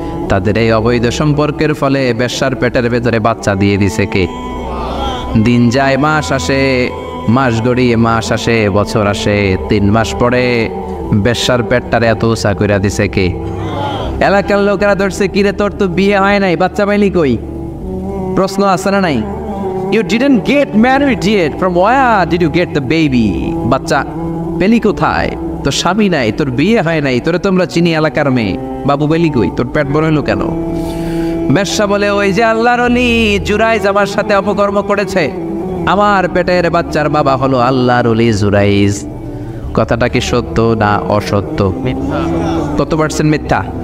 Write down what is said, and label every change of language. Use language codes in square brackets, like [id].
[bn] তাদের এই অবৈধ সম্পর্কের ফলে বেশ্যার পেটের ভেতরে বাচ্চা দিয়ে দিছে কে? দিন যায়, মাস আসে, মাস গড়িয়ে মাস আসে, বছর আসে, 3 মাস পরে বেশ্যার পেটটারে এত উঁচা কইরা দিছে কে? এলাকার লোকেরা ধরছে, কিরে তোর তো বিয়ে হয় নাই, বাচ্চা পাইলি কই? প্রশ্ন আছে না নাই? [en] You didn't get married yet. From where did you get the baby? [bn] বাচ্চা পেলি কোথায়? তোর স্বামী নাই, তোর বিয়ে হয় নাই, তোরে তোমরা চিনি এলাকার মেয়ে, বাবু পেলি কই? তোর পেট বড় হলো কেন? বেশ্যা বলে, ওই যে আল্লাহর ওলি জুরাইজ আমার সাথে অপকর্ম করেছে, আমার পেটের বাচ্চার বাবা হলো আল্লাহর ওলি জুরাইজ। কথাটা কি সত্য না অসত্য? কত পার্সেন্ট মিথ্যা?